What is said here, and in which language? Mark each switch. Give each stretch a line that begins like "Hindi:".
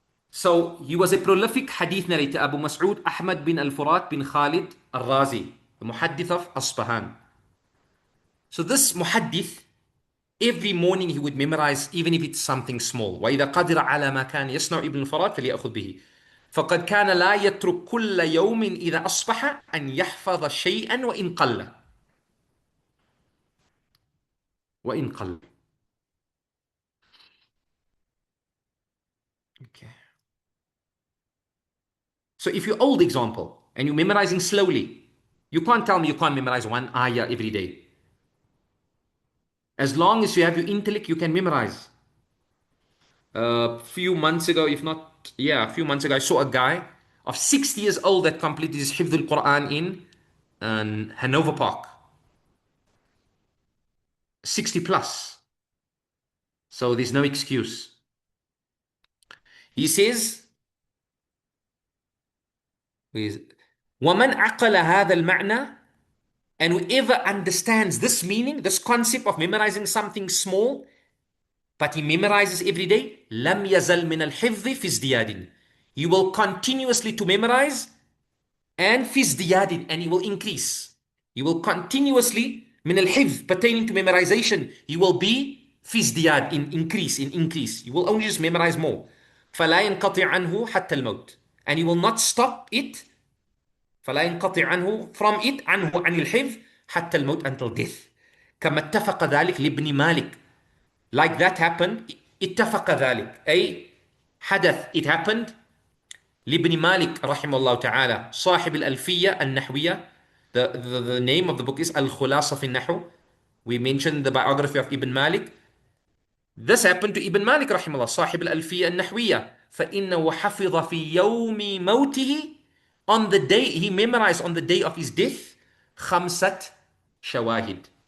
English: So he was a prolific hadith narrator, Abu Mas'ud Ahmad bin al-Furat bin Khalid al-Razi, the muhaddith of Asbahan. So this muhaddith, every morning he would memorize, even if it's something small.
Arabic: وَإِذَا قَدِرَ عَلَى مَا كَانَ يَصْنَعُ ابن الفرات فليأخذ به. فقد كان لا يترك كل يوم إذا أصبح أن يحفظ شيئا وإن قل. وإن قل.
English: Okay. So if you're old example and you're memorizing slowly, you can't tell me you can't memorize one ayah every day. As long as you have your intellect, you can memorize. A few months ago, a few months ago, I saw a guy of 60 years old that completed his Hifdh al-Quran in Hanover Park. 60 plus. So there's no excuse. He says,
Arabic: وَمَنْ عَقَلَ هَذَا الْمَعْنَى,
English: and whoever understands this meaning, this concept of memorizing something small, but he memorizes every day,
Arabic: لم يزل من الحفظ في ازدياد.
English: He will continuously to memorize and
Arabic: في ازدياد,
English: and he will increase. He will continuously
Arabic: من الحفظ
English: pertaining to memorization, he will be
Arabic: في ازدياد,
English: in increase. He will only just memorize more.
Arabic: فلا ينقطع عنه حتى الموت,
English: and he will not stop it.
Arabic: فلا ينقطع عنه
English: from it,
Arabic: عنه عن الحفظ حتى الموت,
English: until death.
Arabic: كما اتفق ذلك لابن مالك.
English: Like that happened,
Arabic: اتفق ذلك أي حدث,
English: it happened
Arabic: لابن مالك رحمه الله تعالى صاحب الألفية النحوية.
English: The name of the book is الخلاصة في النحو. We mentioned the biography of Ibn Malik. This happened to Ibn Malik
Arabic: رحمه الله صاحب الألفية النحوية. فإنه حفظ في يوم موته,
English: on the day he memorized, on the day of his death,
Arabic: خمسة شواهد.